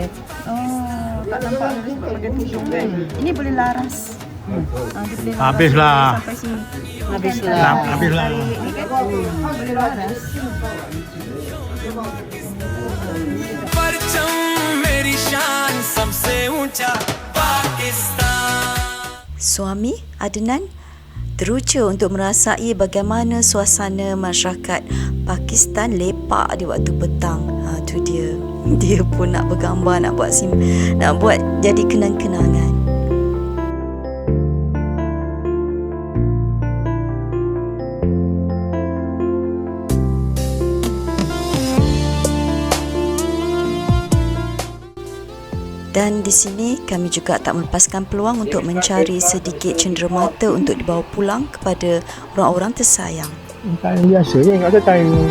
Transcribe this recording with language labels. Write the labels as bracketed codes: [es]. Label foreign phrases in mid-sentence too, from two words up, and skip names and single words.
[ms] Oh, tak nampak pakai tudung kan? Ini boleh laras. Dia boleh laras Habislah. sampai sini. Habislah. Boleh laras. [ur] परचम मेरी शान सबसे ऊंचा पाकिस्तान. [ms] Suami Adnan teruja untuk merasai bagaimana suasana masyarakat Pakistan lepak di waktu petang. Tu dia. Dia pun nak bergambar, nak buat jadi kenang-kenangan. Dan di sini kami juga tak melepaskan peluang untuk mencari sedikit cenderamata untuk dibawa pulang kepada orang-orang tersayang. Kain biasa je, tak ada kain.